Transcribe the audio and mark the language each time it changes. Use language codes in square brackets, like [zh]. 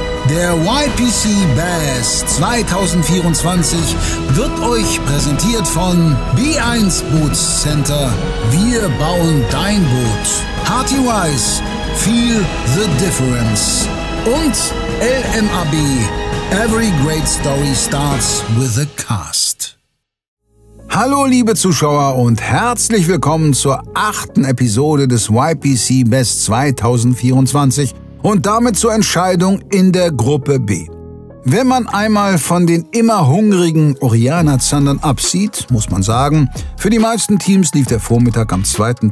[de] Der YPC Bass 2024 wird euch präsentiert von B1 Boots Center. Wir bauen dein Boot. [en] Hearty Wise, feel the difference. [de] Und LMAB, [en] every great story starts with a cast. [de] Hallo liebe Zuschauer und herzlich willkommen zur 8. Episode des YPC Bass 2024 und damit zur Entscheidung in der Gruppe B. Wenn man einmal von den immer hungrigen Oriana-Zandern absieht, muss man sagen, für die meisten Teams lief der Vormittag am 2.